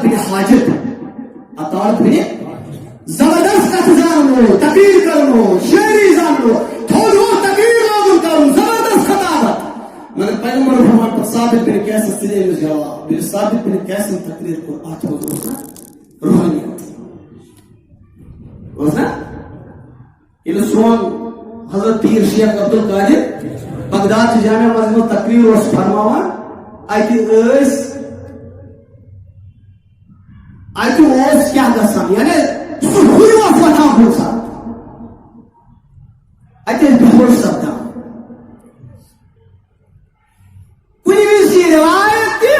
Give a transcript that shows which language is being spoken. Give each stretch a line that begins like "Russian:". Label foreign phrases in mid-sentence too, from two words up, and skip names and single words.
Kashmiri: بن حاجب عطار بن زبردست کتھ زانن وول تقریر کرن وول شاعری زانن وول تھوٚد ووٚتھ تقریر لاگُن کرُن زبردست خطابت مگر پیغمبر فرمان پتہٕ ثابت بن قیسس دِژ أمِس جواب ییٚلہِ ثابت بن قیسن تقریر کوٚر اتھ منٛز اوس نا روحانیت اوس نا ییٚلہِ سون حضرت پیر شیخ عبد القادر بغداد چہِ جامع مسجد منٛز تقریر اوس فرماوان اتہِ اوس کیٛاہ گژھان یعنی سُہ ہُرۍ اوس وۄتھان کُنہِ ساتہٕ اتہِ ٲسۍ بےہوش سپدان کُنہِ وِزِ چھِ روایت تہِ